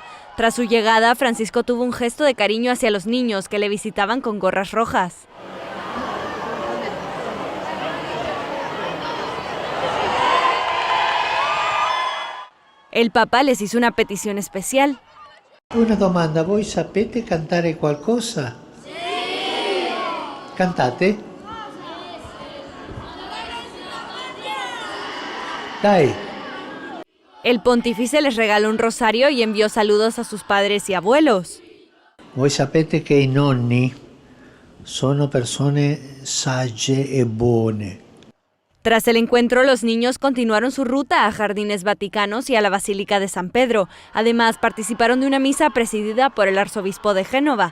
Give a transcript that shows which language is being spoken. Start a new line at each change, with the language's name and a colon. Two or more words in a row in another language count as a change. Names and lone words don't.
Spanish: Tras su llegada, Francisco tuvo un gesto de cariño hacia los niños que le visitaban con gorras rojas. El Papa les hizo una petición especial.
Italian: Una domanda, voi sapete cantare qualcosa? Sì! Cantate? Dai!
Spanish: El pontífice les regaló un rosario y envió saludos a sus padres y abuelos.
Italian: Voi sapete che i nonni sono persone sagge e buone.
Spanish: Tras el encuentro, los niños continuaron su ruta a Jardines Vaticanos y a la Basílica de San Pedro. Además, participaron de una misa presidida por el arzobispo de Génova.